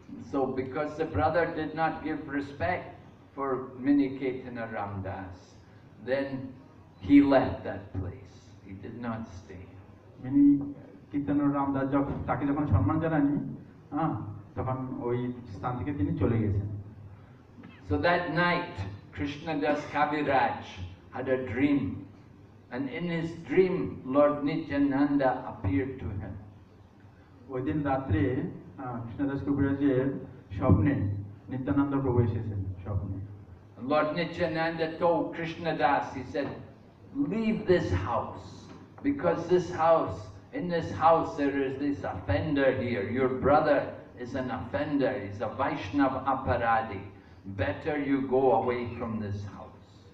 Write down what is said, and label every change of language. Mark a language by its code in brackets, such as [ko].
[en] So because the brother did not give respect for Mini Caitanya Ramdas, then he left that place. He did not stay. [bn] Mini কীর্তন রামদাস তাকে যখন সম্মান জানায়নি তখন ওই স্থান থেকে তিনি চলে গেছেন। [en] So that night, Krishnadas Kaviraj had a dream, and in his dream, Lord Nityananda appeared to him. [bn] ওই দিন রাত্রে কৃষ্ণদাস কবিরাজের স্বপ্নে নিত্যানন্দ প্রভু এসেছেন স্বপ্নে। [en] And Lord Nityananda told Krishnadas, he said, leave this house, because in this house there is this offender here. Your brother is an offender, he's a Vaishnav Aparadi. Better you go away from this house.